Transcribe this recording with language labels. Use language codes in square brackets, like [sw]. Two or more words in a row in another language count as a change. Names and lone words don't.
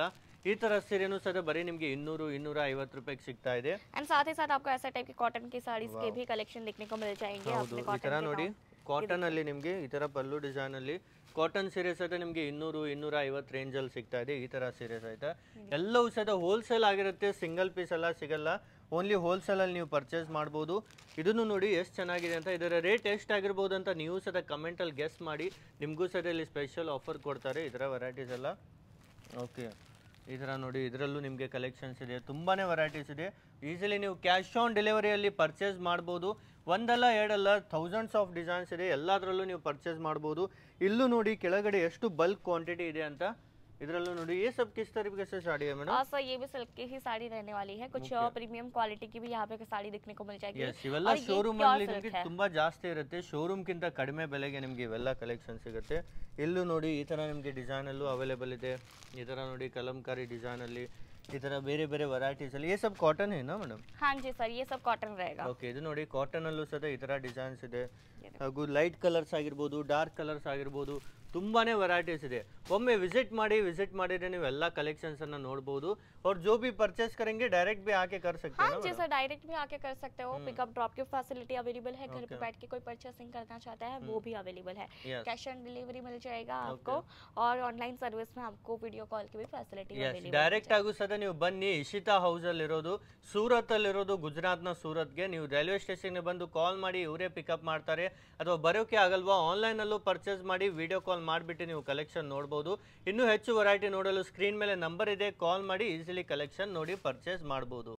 [kn] ಈ ತರ ಸೀರೆನೂ ಸಹ ಬರೀ ನಿಮಗೆ 200-250 ರೂಪಾಯಿಗೆ ಸಿಗ್ತಾ ಇದೆ. [hi] एंड साथ ही साथ आपको ऐसा टाइप की कॉटन की साड़ीज के भी कलेक्शन देखने को मिल जाएंगे। [kn] ಹೌದು, ಈ ತರ ನೋಡಿ, ಕಾಟನ್ ಅಲ್ಲಿ ನಿಮಗೆ ಈ ತರ ಪಲ್ಲು ಡಿಸೈನ್ ಅಲ್ಲಿ ಕಾಟನ್ ಸೀರೆ ಸಹಿತ ನಿಮಗೆ 200-250 ರೇಂಜ್ ಅಲ್ಲಿ ಸಿಗ್ತಾ ಇದೆ. ಈ ತರ ಸೀರೆ ಸಹಿತ ಎಲ್ಲವೂ ಸಹಿತ ಹೋಲ್ಸೇಲ್ ಆಗಿರುತ್ತೆ, [en] single piece [kn] ಎಲ್ಲ ಸಿಗಲ್ಲ. ಓನ್ಲಿ ಹೋಲ್ಸೇಲಲ್ಲಿ ನೀವು ಪರ್ಚೇಸ್ ಮಾಡ್ಬೋದು. ಇದನ್ನು ನೋಡಿ ಎಷ್ಟು ಚೆನ್ನಾಗಿದೆ ಅಂತ. ಇದರ ರೇಟ್ ಎಷ್ಟಾಗಿರ್ಬೋದು ಅಂತ ನೀವು ಸಹ ಕಮೆಂಟಲ್ಲಿ ಗೆಸ್ ಮಾಡಿ. ನಿಮಗೂ ಸಹ ಇಲ್ಲಿ [en] special offer [kn] ಕೊಡ್ತಾರೆ ಇದರ ವೆರೈಟೀಸ್ ಎಲ್ಲ. ಓಕೆ, ಈ ಥರ ನೋಡಿ ಇದರಲ್ಲೂ ನಿಮಗೆ ಕಲೆಕ್ಷನ್ಸ್ ಇದೆ, ತುಂಬಾ ವೆರೈಟೀಸ್ ಇದೆ. ಈಸಿಲಿ ನೀವು [en] cash on deliveryಯಲ್ಲಿ [kn] ಪರ್ಚೇಸ್ ಮಾಡ್ಬೋದು. ಒಂದಲ್ಲ ಎರಡಲ್ಲ [en] thousands of designs [kn] ಇದೆ, ಎಲ್ಲದರಲ್ಲೂ ನೀವು ಪರ್ಚೇಸ್ ಮಾಡ್ಬೋದು. ಇಲ್ಲೂ ನೋಡಿ ಕೆಳಗಡೆ ಎಷ್ಟು [en] bulk quantity [kn] ಇದೆ ಅಂತ. ಇದರಲ್ಲೂ ನೋಡಿ [hi] ये सब किस तरीके से साड़ी है मैडम? सर ये भी सिल्क की ही साड़ी रहने वाली है, कुछ [en] premium quality [hi] की भी यहाँ पे साड़ी देखने को मिल जाएगी. [kn] Yes, ಇವೆಲ್ಲ ಶೋರೂಮ್ ಅಲ್ಲಿ ನಿಮಗೆ ತುಂಬಾ ಜಾಸ್ತಿ ಇರುತ್ತೆ, ಶೋರೂಮ್ ಕಿಂತ ಕಡಿಮೆ ಬೆಲೆಗೆ ನಿಮಗೆ ಇವೆಲ್ಲ ಕಲೆಕ್ಷನ್ ಸಿಗುತ್ತೆ. ಇಲ್ಲೂ ನೋಡಿ ಈ ತರ ನಿಮಗೆ ಡಿಸೈನ್ ಅಲ್ಲೂ ಅವೈಲೇಬಲ್ ಇದೆ. ಈ ತರ ನೋಡಿ ಕಲಂಕಾರಿ ಡಿಸೈನ್ ಅಲ್ಲಿ ಈ ತರ ಬೇರೆ ಬೇರೆ ವೆರೈಟೀಸ್ ಅಲ್ಲಿ. [hi] ये सब कॉटन है ना मैडम? हाँ जी सर, ये सब कॉटन रहेगा. [kn] ಓಕೆ, ಇದು ನೋಡಿ ಕಾಟನ್ ಅಲ್ಲೂ ಸಹ ಈ ತರ ಡಿಸೈನ್ಸ್ ಇದೆ, ಹಾಗೂ [en] light colours [kn] ಆಗಿರ್ಬೋದು, [en] dark colours [kn] ಆಗಿರ್ಬೋದು, ತುಂಬಾನೇ ವೆರೈಟೀಸ್ ಇದೆ. ಒಮ್ಮೆ ವಿಸಿಟ್ ಮಾಡಿದ್ರೆ ನೀವು ಎಲ್ಲ ಕಲೆಕ್ಷನ್ಸ್ ಅನ್ನ ನೋಡಬಹುದು. [hi] और जो भी परचेस करेंगे डायरेक्ट भी आके कर सकते हैं. हाँ जी सर, डायरेक्ट भी आके कर सकते हो. [en] pickup drop [hi] की फैसिलिटी अवेलेबल है. घर पे बैठ के कोई परचेसिंग करना चाहता है वो भी अवेलेबल है. [en] cash on delivery [hi] मिल जाएगा आपको, और [en] online service [hi] में आपको [en] video call [hi] की भी फैसिलिटी अवेलेबल है. [kn] ಡೈರೆಕ್ಟ್ ಆಗು ಸದ ನೀವು ಬನ್ನಿ. ಇಶಿತಾ ಹೌಸ್ ಅಲ್ಲಿ ಇರೋದು, ಸೂರತ್ ಅಲ್ಲಿ ಇರೋದು, ಗುಜರಾತ್ ನ ಸೂರತ್ಗೆ. ನೀವು [en] railway station [kn] ಬಂದು ಕಾಲ್ ಮಾಡಿ, ಇವರೇ ಪಿಕಪ್ ಮಾಡ್ತಾರೆ. ಅಥವಾ ಬರೋಕೆ ಆಗಲ್ವಾ, ಆನ್ಲೈನ್ ಅಲ್ಲೂ ಪರ್ಚೇಸ್ ಮಾಡಿ [en] video call [kn] ಮಾಡಿಬಿಟ್ಟು ನೀವು ಕಲೆಕ್ಷನ್ ನೋಡಬಹುದು. ಇನ್ನೂ ಹೆಚ್ಚು ವೆರೈಟಿ ನೋಡಲು ಸ್ಕ್ರೀನ್ ಮೇಲೆ ನಂಬರ್ ಇದೆ, ಕಾಲ್ ಮಾಡಿ ಈಸಿಲಿ ಕಲೆಕ್ಷನ್ ನೋಡಿ ಪರ್ಚೇಸ್ ಮಾಡಬಹುದು.